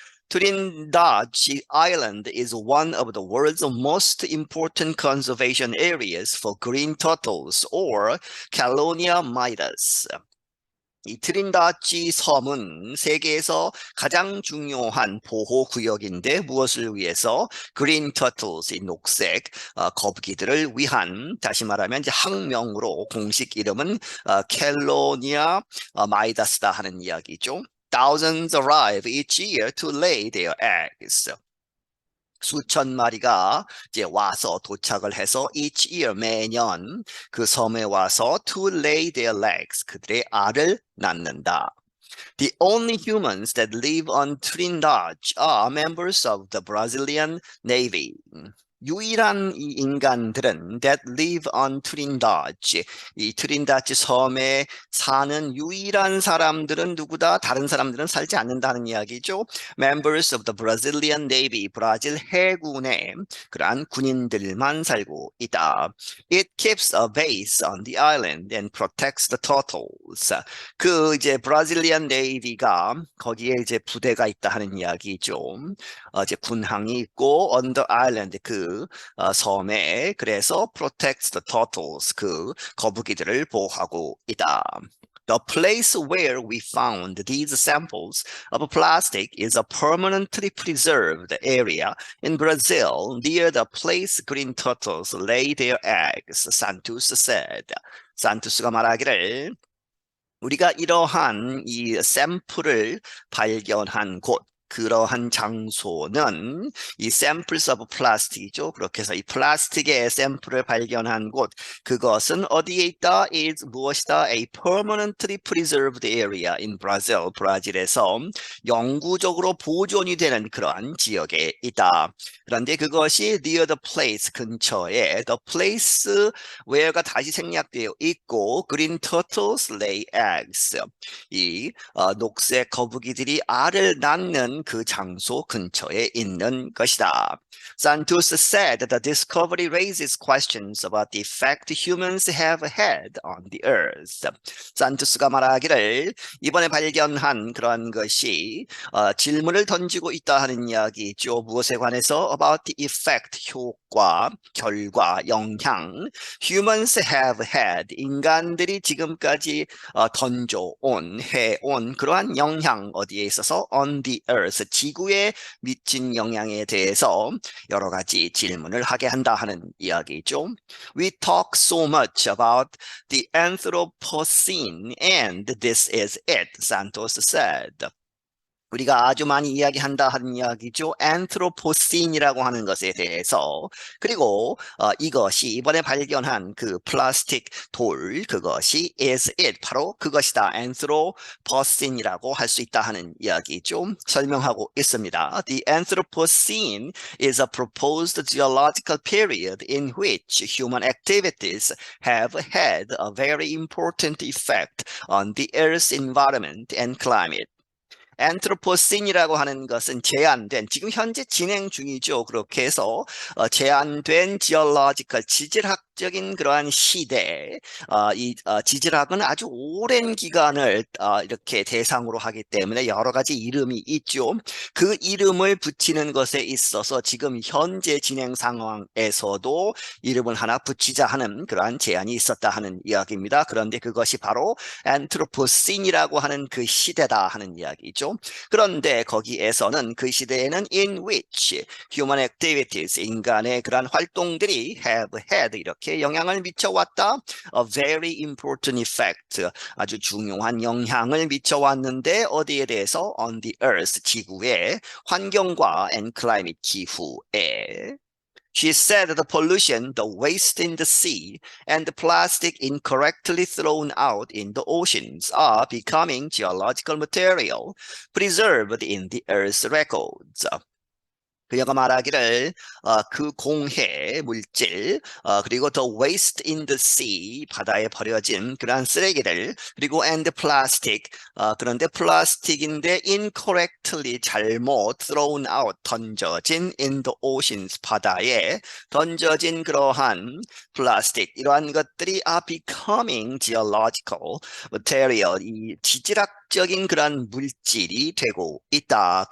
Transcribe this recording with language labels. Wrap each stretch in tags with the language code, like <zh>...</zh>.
<en>Trinidad Island is one of the world's most important conservation areas for green turtles or Calonia midas.</en> <ko>이 트린다지 섬은 세계에서 가장 중요한 보호구역인데 무엇을 위해서?</ko> <en>Green turtles,</en> <ko>이 녹색 거북이들을 위한 다시 말하면 이제 학명으로 공식 이름은 캘로니아 마이다스다 하는 이야기죠.</ko> <en>Thousands arrive each year to lay their eggs.</en> <ko>수천 마리가 이제 와서 도착을 해서</ko> <en>each year</en> <ko>매년 그 섬에 와서</ko> <en>to lay their eggs</en> <ko>그들의 알을 낳는다.</ko> <en>The only humans that live on Trindade are members of the Brazilian Navy.</en> <ko>유일한 이 인간들은</ko> <en>that live on Trindade,</en> <ko>이 트린다지 섬에 사는 유일한 사람들은 누구다? 다른 사람들은 살지 않는다는 이야기죠.</ko> <en>Members of the Brazilian Navy,</en> <ko>브라질 해군의 그러한 군인들만 살고 있다.</ko> <en>It keeps a base on the island and protects the turtles.</en> <ko>그 이제 Brazilian Navy가 거기에 이제 부대가 있다 하는 이야기죠. 이제 군항이 있고</ko> <en>on the island</en> <ko>그 섬에 그래서</ko> <en>protects the turtles</en> <ko>그 거북이들을 보호하고 있다.</ko> <en>The place where we found these samples of plastic is a permanently preserved area in Brazil near the place green turtles lay their eggs, Santos said.</en> <ko>산투스가 말하기를 우리가 이러한 이 샘플을 발견한 곳 그러한 장소는 이</ko> <en>samples of plastic</en> <ko>이죠. 그렇게 해서 이 플라스틱의 샘플을 발견한 곳, 그것은 어디에 있다? is 무엇이다?</ko> <en>A permanently preserved area in Brazil.</en> <ko>브라질에서 영구적으로 보존이 되는 그러한 지역에 있다. 그런데 그것이</ko> <en>near the place</en> <ko>근처에</ko> <en>the place where</en> <ko>가 다시 생략되어 있고</ko> <en>green turtles lay eggs.</en> <ko>이 녹색 거북이들이 알을 낳는 그 장소 근처에 있는 것이다.</ko> <en>Santos said the discovery raises questions about the effect humans have had on the earth.</en> <ko>산토스가 말하기를 이번에 발견한 그러한 것이 질문을 던지고 있다 하는 이야기죠. 무엇에 관해서</ko> <en>about the effect</en> <ko>효과, 결과, 영향</ko> <en>humans have had</en> <ko>인간들이 지금까지 던져온, 해온 그러한 영향 어디에 있어서</ko> <en>on the earth</en> <ko>지구에 미친 영향에 대해서 여러 가지 질문을 하게 한다 하는 이야기죠.</ko> <en>We talk so much about the Anthropocene and this is it, Santos said.</en> <ko>우리가 아주 많이 이야기한다 하는 이야기죠. 안트로포신이라고 하는 것에 대해서. 그리고 이것이 이번에 발견한 그 플라스틱 돌, 그것이</ko> <en>is it,</en> <ko>바로 그것이다. 안트로포신이라고 할 수 있다 하는 이야기죠. 설명하고 있습니다.</ko> <en>The Anthropocene is a proposed geological period in which human activities have had a very important effect on the Earth's environment and climate.</en> <ko>안트로포신이라고 하는 것은 제한된, 지금 현재 진행 중이죠. 그렇게 해서 제한된 지올로지컬 지질학적인 그러한 시대, 이 지질학은 아주 오랜 기간을 이렇게 대상으로 하기 때문에 여러 가지 이름이 있죠. 그 이름을 붙이는 것에 있어서 지금 현재 진행 상황에서도 이름을 하나 붙이자 하는 그러한 제안이 있었다 하는 이야기입니다. 그런데 그것이 바로 안트로포신이라고 하는 그 시대다 하는 이야기죠. 그런데 거기에서는 그 시대에는</ko> <en>in which human activities</en> <ko>인간의 그러한 활동들이</ko> <en>have had</en> <ko>이렇게 영향을 미쳐왔다.</ko> <en>A very important effect</en> <ko>아주 중요한 영향을 미쳐왔는데 어디에 대해서</ko> <en>on the earth</en> <ko>지구의 환경과</ko> <en>and climate</en> <ko>기후에.</ko> <en>She said the pollution, the waste in the sea, and the plastic incorrectly thrown out in the oceans are becoming geological material preserved in the Earth's records.</en> <ko>그녀가 말하기를 그 공해 물질 그리고</ko> <en>the waste in the sea</en> <ko>바다에 버려진 그러한 쓰레기들 그리고</ko> <en>and plastic</en> <ko>그런데 플라스틱인데 incorrectly 잘못</ko> <en>thrown out</en> <ko>던져진</ko> <en>in the oceans</en> <ko>바다에 던져진 그러한 플라스틱 이러한 것들이</ko> <en>are becoming geological material</en> <ko>이 지질학적인 그러한 물질이 되고 있다.</ko>